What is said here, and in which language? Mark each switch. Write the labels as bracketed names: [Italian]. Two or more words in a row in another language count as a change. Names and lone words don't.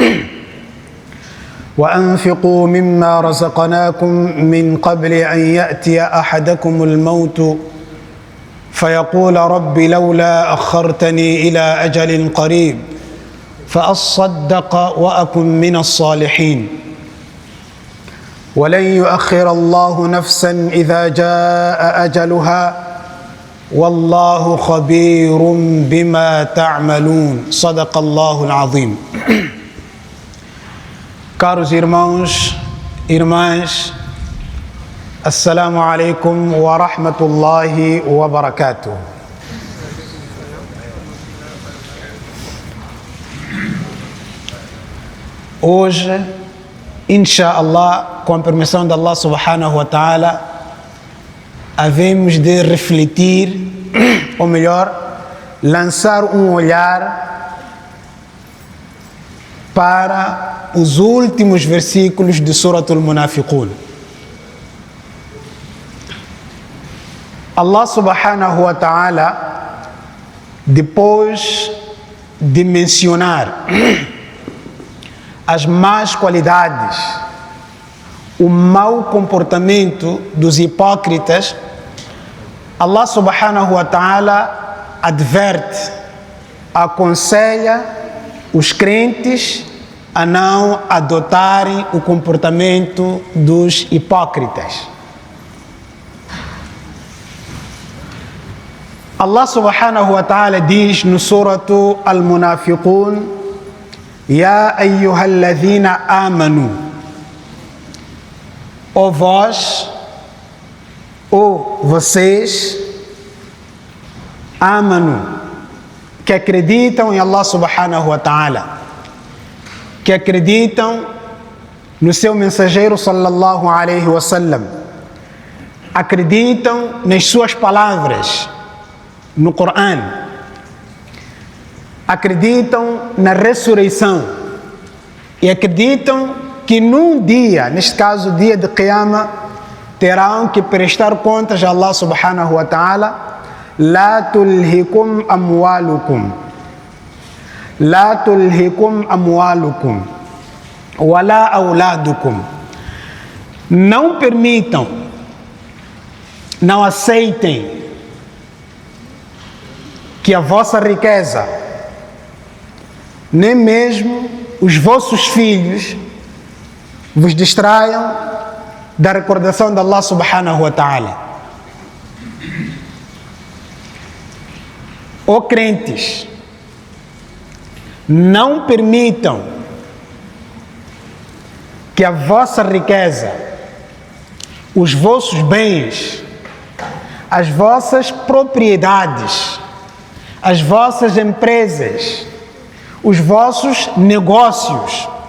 [Arabic] وأنفقوا مما رزقناكم من قبل أن يأتي أحدكم الموت فيقول رب لولا أخرتني إلى أجل قريب فأصدق وأكن من الصالحين ولن يؤخر الله نفسا إذا جاء أجلها والله خبير بما تعملون. صدق الله العظيم. [Portuguese] Caros irmãos, irmãs, [Arabic] السلام عليكم ورحمة الله وبركاته. [Portuguese] Hoje, inshallah, com a permissão de Allah [Arabic] سبحانه وتعالى, [Portuguese] havemos de refletir, ou melhor, lançar um olhar para os últimos versículos de Suratul Munafiqun. [Arabic] الله سبحانه وتعالى, [Portuguese] depois de mencionar as más qualidades, o mau comportamento dos hipócritas, Allah [Arabic] سبحانه وتعالى [Portuguese] adverte, aconselha os crentes a não adotarem o comportamento dos hipócritas. Allah [Arabic] سبحانه وتعالى [Portuguese] diz no suratu Al-Munafiqun: [Arabic] يا أيها الذين آمنوا, [Portuguese] ou vós, ou vocês, amanu, que acreditam em Allah [Arabic] سبحانه وتعالى, [Portuguese] que acreditam no seu mensageiro [Arabic] صلى الله عليه وسلم, [Portuguese] acreditam nas suas palavras no Corão, acreditam na ressurreição e acreditam que num dia, neste caso o dia de Qiyamah, terão que prestar contas a Allah [Arabic] سبحانه وتعالى. لا تلهكم أموالكم لا تلهكم أموالكم ولا أولادكم. [Portuguese] Não permitam, não aceitem que a vossa riqueza, nem mesmo os vossos filhos, vos distraiam da recordação de Allah [Arabic] سبحانه وتعالى. [Portuguese] Ó crentes, não permitam que a vossa riqueza, os vossos bens, as vossas propriedades, as vossas empresas, os vossos negócios,